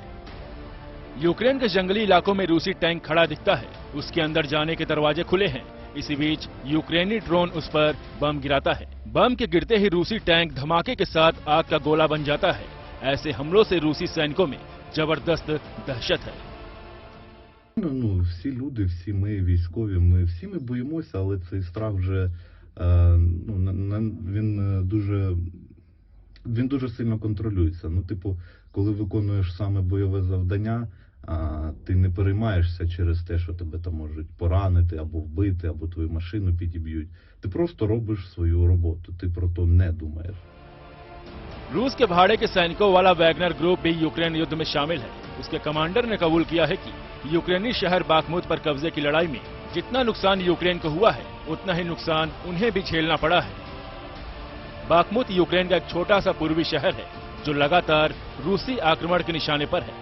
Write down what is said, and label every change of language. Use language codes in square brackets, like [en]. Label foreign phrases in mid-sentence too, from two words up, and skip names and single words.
[hi] यूक्रेन के जंगली इलाकों में रूसी टैंक खड़ा दिखता है, उसके अंदर जाने के दरवाजे खुले हैं। इसी बीच यूक्रेनी ड्रोन उस पर बम गिराता है। बम के गिरते ही रूसी टैंक धमाके के साथ आग का गोला बन जाता है। ऐसे हमलों से रूसी सैनिकों में जबरदस्त दहशत है। [uk] Ну, всі люди, всі ми військові, всі ми боїмося, але цей страх вже він дуже сильно контролюється. Ну, типу, коли виконуєш саме бойове завдання, ти не переймаєшся через те, що тебе там можуть поранити, або вбити, або твою машину підіб'ють. Ти просто робиш свою роботу, ти про то не думаєш. [hi] रूस के भाड़े के सैनिकों वाला वैगनर ग्रुप भी यूक्रेन युद्ध में शामिल है। उसके कमांडर ने कबूल किया है कि यूक्रेनी शहर बाखमुत पर कब्जे की लड़ाई में जितना नुकसान यूक्रेन को हुआ है, उतना ही नुकसान उन्हें भी झेलना पड़ा है। बाखमुत यूक्रेन का एक छोटा सा पूर्वी शहर है, जो लगातार रूसी आक्रमण के निशाने पर है।